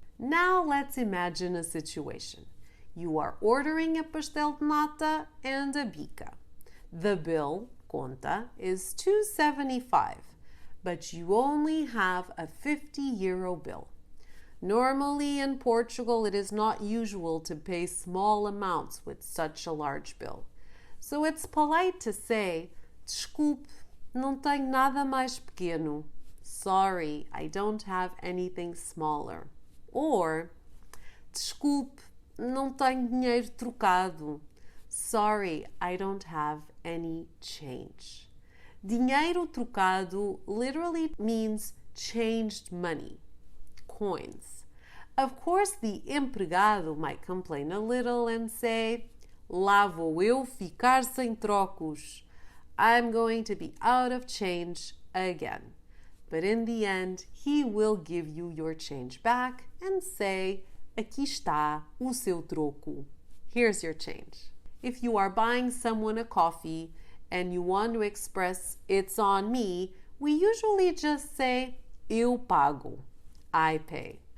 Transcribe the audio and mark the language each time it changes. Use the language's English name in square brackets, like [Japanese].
[English] Now let's imagine a situation. You are ordering a pastel de nata and a bica. The bill, conta, is $2.75, but you only have a 50 euro bill. Normally in Portugal, it is not usual to pay small amounts with such a large bill. So it's polite to say, [Portuguese] desculpe, não tenho nada mais pequeno. [English] Sorry, I don't have anything smaller. [Portuguese] Or, desculpe, não tenho dinheiro trocado. [English] Sorry, I don't have any change. Dinheiro trocado literally means changed money, coins. Of course, the empregado might complain a little and say, [Portuguese] lá vou eu ficar sem trocos. [English] I'm going to be out of change again. But in the end, he will give you your change back and say, [Portuguese] aqui está o seu troco. [English] Here's your change. If you are buying someone a coffee and you want to express it's on me, we usually just say, [Portuguese] eu pago, [English] I pay.